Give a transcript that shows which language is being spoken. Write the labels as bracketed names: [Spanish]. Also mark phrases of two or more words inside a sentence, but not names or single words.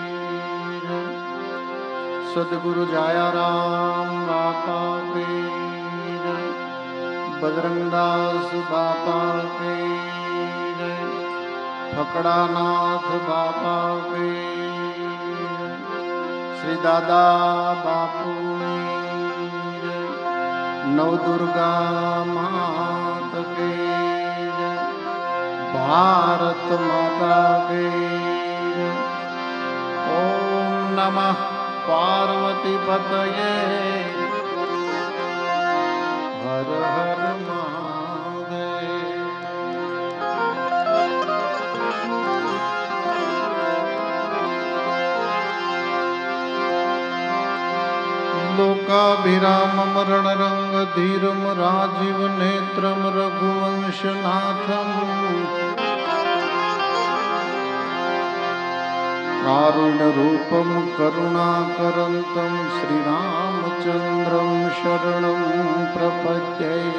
[Hindi] सदगुरु जाया राम बापा के बजरंगदास बापा के फकड़ानाथ बापा के श्री दादा बापू ने नवदुर्गा मात के भारत माता के [Sanskrit] ओम नमः पार्वती पतये [Hindi] हर हर महादेव। [Sanskrit] लोकाभिरामं रणरंग धीरं राजीव नेत्रं रघुवंशनाथं कारुण्य रूपम करुणाकरंतं श्रीरामचंद्रं शरणं प्रपद्ये।